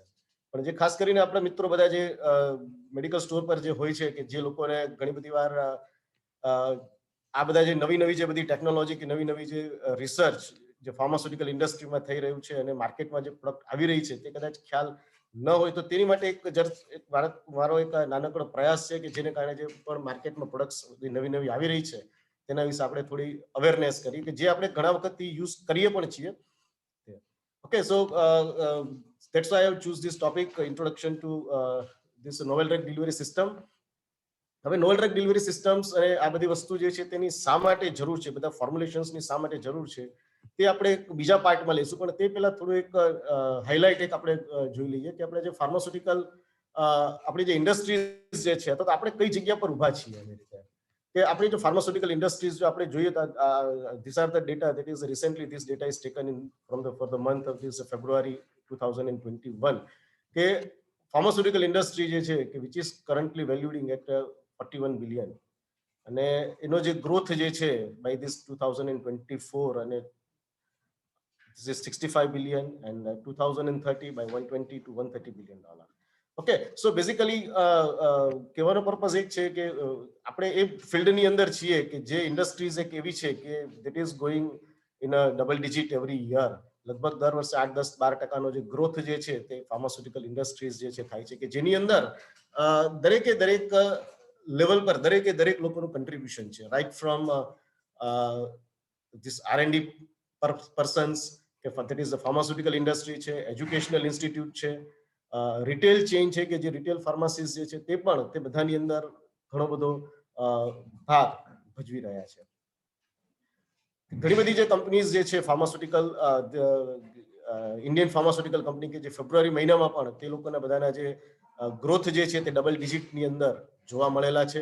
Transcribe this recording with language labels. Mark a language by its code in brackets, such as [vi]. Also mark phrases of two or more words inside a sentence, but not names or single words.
[gu] પણ જે ખાસ કરીને આપણા મિત્રો બધા જે મેડિકલ સ્ટોર પર જે હોય છે કે જે લોકોને ઘણી બધી વાર આ બધા જે નવી નવી જે બધી ટેકનોલોજી કે નવી નવી જે રિસર્ચ જે [en] pharmaceutical industry [gu] થઈ રહ્યું છે અને માર્કેટમાં જે પ્રોડક્ટ આવી રહી છે તે કદાચ ખ્યાલ ન હોય તો તેની માટે એક મારો એક નાનકડો પ્રયાસ છે કે જેને કારણે જે પણ માર્કેટમાં પ્રોડક્ટ્સ નવી નવી આવી રહી છે તેના વિશે આપણે થોડી અવેરનેસ કરી કે જે આપણે ઘણા વખતથી યુઝ કરીએ પણ છીએ. [en] Okay, so that's why I have choose this topic, introduction to this novel drug delivery system. [gu] હવે [en] novel drug delivery systems [gu] અને આ બધી વસ્તુ જે છે તેની શા માટે જરૂર છે, બધા ફોર્મ્યુલેશન્સની શા માટે જરૂર છે તે આપણે બીજા પાર્ટમાં લઈશું. પણ તે પહેલા થોડું એક હાઇલાઇટ એક આપણે જોઈ લઈએ કે આપણે જે ફાર્માસ્યુટિકલ આપણી જે ઇન્ડસ્ટ્રીઝ જે છે તો આપણે કઈ જગ્યા પર ઊભા છીએ એવી રીતે કે આપણી જો [en] pharmaceutical industries [gu] જો આપણે જોઈએ તો [en] this are the data that is recently this data is taken in from the for the month of this February 2021 કે pharmaceutical industry [gu] જે છે કે [en] which is currently valuing at 41 billion [gu] અને એનો જે ગ્રોથ જે છે [en] by this 2024 અને this is 65 billion and 2030 by 120 to 130 billion dollar. Okay, so basically purpose [gu] એક છે કે આપણે એ ફિલ્ડની અંદર છીએ કે જે ઇન્ડસ્ટ્રીઝ એક એવી છે કે [en] that is going in a double digit every year, [gu] લગભગ દર વર્ષે 8-10-12% જે ગ્રોથ જે છે તે ફાર્માસ્યુટિકલ ઇન્ડસ્ટ્રીઝ જે છે થાય છે, કે જેની અંદર દરેકે દરેક લેવલ પર દરેક લોકોનું કન્ટ્રીબ્યુશન છે, [en] right from this R&D persons, [gu] કે [en] that is the pharmaceutical industry [gu] છે, [en] educational institute [gu] છે, [en] retail chain [gu] છે, કે જે [en] retail pharmacies [gu] જે છે તે પણ તે બધાની અંદર ઘણો બધો ભાગ ભજવી રહ્યા છે. ઘણી બધી જે કંપનીઝ જે છે ફાર્માસ્યુટિકલ, [en] Indian pharmaceutical company, [gu] કે જે ફેબ્રુઆરી મહિનામાં પણ તે લોકોના બધાના જે ગ્રોથ જે છે તે [en] double digit [gu] અંદર જોવા મળેલા છે.